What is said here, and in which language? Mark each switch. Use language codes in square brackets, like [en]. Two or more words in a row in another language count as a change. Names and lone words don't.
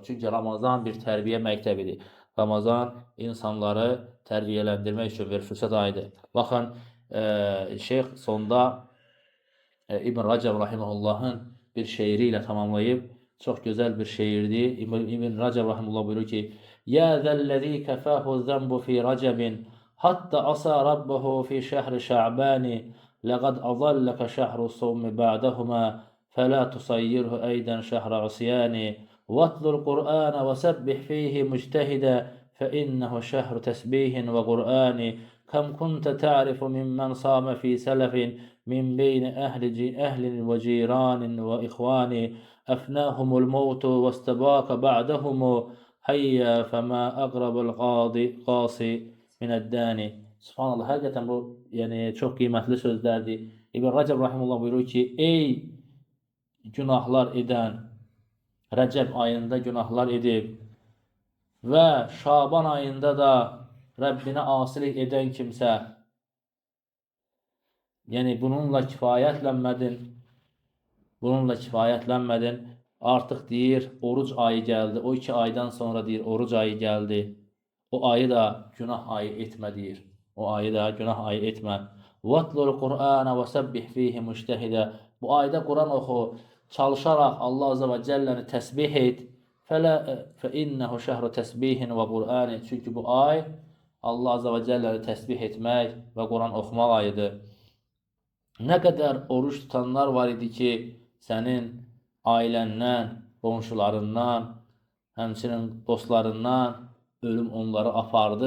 [az] Çünki Ramazan bir tərbiyə məktəbidir. Ramazan insanları tərbiyələndirmək üçün bir fürsət ayıdır. Baxın, Şeyx sonda İbn Rəcəb Rahiməhullahın bir şeiri ilə tamamlayıb, çox gözəl bir şeirdir. İbn Rəcəb Rahimullah buyurur ki, [ar] يا ذا الذي كفاه الذنب في رجب حتى عصى ربه في شهر شعبان لقد أظلك شهر الصوم بعدهما, فلا تصيره أيضا شهر عصيان واتل القرآن وسبح فيه مجتهدا فإنه شهر تسبيح وقرآن كم كنت تعرف ممن صام في سلف من بين أهل وجيران وإخوان أفناهم الموت واستباق بعدهم هيا فما أقرب القاصي من الداني. [az] Subhanallah, həqiqətən bu çox qiymətli sözlərdir. İbn Rəcəb Rahimullah buyurur ki, ey günahlar edən, Rəcəb ayında günahlar edib və Şaban ayında da Rəbbinə asilik edən kimsə, bununla kifayətlənmədin, artıq deyir, oruc ayı gəldi, o 2 aydan sonra deyir, oruc ayı gəldi, o ayı da günah ayı etmə deyir, o ayı da günah ayı etmə. [ar] وَاتْلُ الْقُرْآنَ وَسَبِّحْ فِيهِ مُجْتَهِدًا. [az] Bu ayda Quran oxu, çalışaraq Allah [ar] عز وجل [az] təsbih et. [ar] فَإِنَّهُ شَهْرُ تَسْبِيهٍ وَقُرْآنِ. [az] Çünki bu ay Allah [ar] عز وجل [az] təsbih etmək və Quran oxumaq ayıdır. Nə qədər oruç tutanlar var idi ki, sənin ailəndən, qonşularından, həmçinin dostlarından ölüm onları apardı.